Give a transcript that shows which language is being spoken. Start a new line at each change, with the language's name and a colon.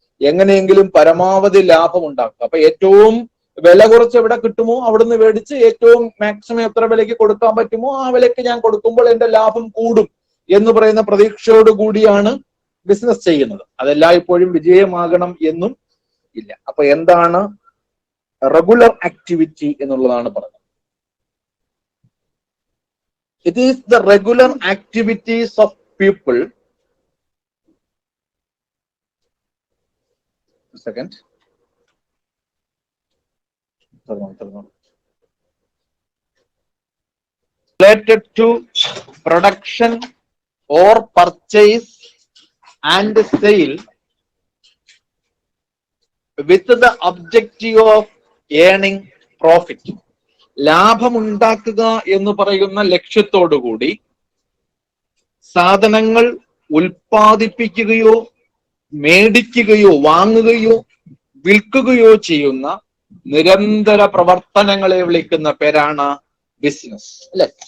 Malayalam: എങ്ങനെയെങ്കിലും പരമാവധി ലാഭം ഉണ്ടാക്കുക. അപ്പൊ ഏറ്റവും വില കുറച്ച് എവിടെ കിട്ടുമോ അവിടുന്ന് മേടിച്ച് ഏറ്റവും മാക്സിമം എത്ര വിലയ്ക്ക് കൊടുക്കാൻ പറ്റുമോ ആ വിലയ്ക്ക് ഞാൻ കൊടുക്കുമ്പോൾ എന്റെ ലാഭം കൂടും എന്ന് പറയുന്ന പ്രതീക്ഷയോട് കൂടിയാണ് ബിസിനസ് ചെയ്യുന്നത്. അതെല്ലായ്പ്പോഴും വിജയമാകണം എന്നും ഇല്ല. അപ്പൊ എന്താണ് റെഗുലർ ആക്ടിവിറ്റി എന്നുള്ളതാണ് പറഞ്ഞത്.
English: It is the regular activities of people. A second. Related to production or purchase and sale with the objective of earning profit.
Malayalam: ലാഭമുണ്ടാക്കുക എന്ന് പറയുന്ന ലക്ഷ്യത്തോടുകൂടി സാധനങ്ങൾ ഉൽപ്പാദിപ്പിക്കുകയോ മേടിക്കുകയോ വാങ്ങുകയോ വിൽക്കുകയോ ചെയ്യുന്ന നിരന്തര പ്രവർത്തനങ്ങളെ വിളിക്കുന്ന പേരാണ് ബിസിനസ്, അല്ലെ?